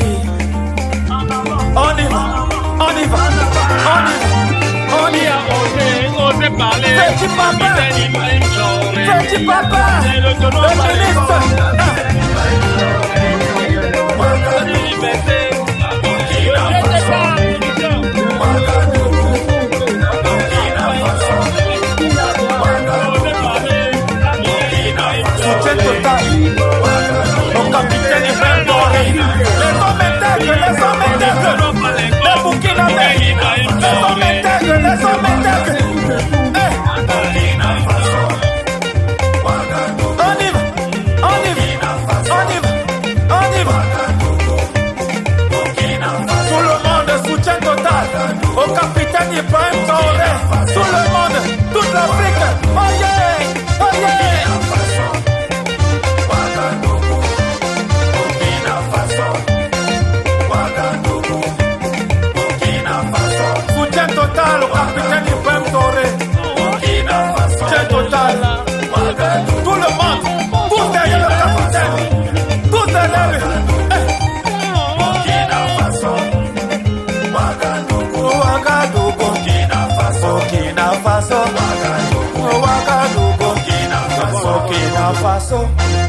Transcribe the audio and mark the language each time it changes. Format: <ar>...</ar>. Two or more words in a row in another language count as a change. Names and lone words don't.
<fr>On y va. Osez parler. Petit papa, Capitaine Ibrahim Traoré. petit papa, C'est le tonneau le par les ministre. cornes. Liberté. Burkina Faso. Ouagadougou. Burkina Faso. Burkina Faso. Soutien total. Mon capitaine Ibrahim Traoré. Les hommes intègres. Les Burkinabés. Les hommes intègres. Burkina Faso. Ouagadougou. On y va. Burkina Faso. Tout le monde, soutien total. Au capitaine Ibrahim Traoré. Tout le monde, toute l'Afrique.</fr> <en>Oh yeah.</en> <fr>Burkina Faso. Ouagadougou. Burkina Faso. Ouagadougou. Burkina Faso. Soutien total au capitaine Ibrahim Traoré. Burkina Faso. Soutien total. Ouagadougou. Tout le monde, tous derrière le capitaine. Tous derrière lui. Burkina Faso. Ouagadougou. Ouagadougou. Burkina Faso. Burkina Faso. Ouagadougou. Ouagadougou. Burkina Faso. Burkina Faso.</fr>